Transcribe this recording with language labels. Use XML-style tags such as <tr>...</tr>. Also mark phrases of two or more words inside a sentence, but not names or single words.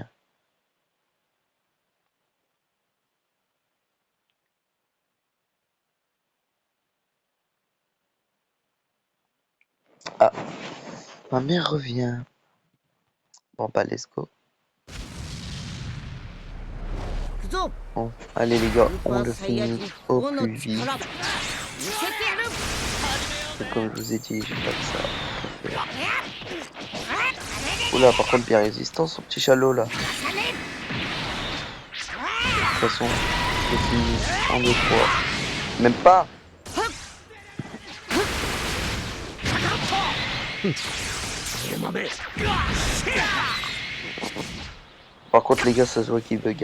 <fr>Hein. Ah, ma mère revient. Bon, bah,</fr> <en>let's go.</en> <ja>行くぞ</ja> <fr>Bon, allez, les gars,</fr> <ja>スーパ</ja> <fr>on</fr> <ja>ー</ja> <fr>le</fr> <ja>サイヤ</ja> <fr>finit</fr> <ja>人</ja> <fr>au</fr> <ja>5の</ja> <fr>plus vite.</fr> <ja>力見せてやる</ja> <fr>Et comme je vous ai dit, j'ai pas que ça à faire. Oula, par contre, bien résistant, son petit chalot, là. De toute façon, c'est fini. En 2, 3. Même pas. Par contre, les gars, ça se voit qu'il bug.</fr>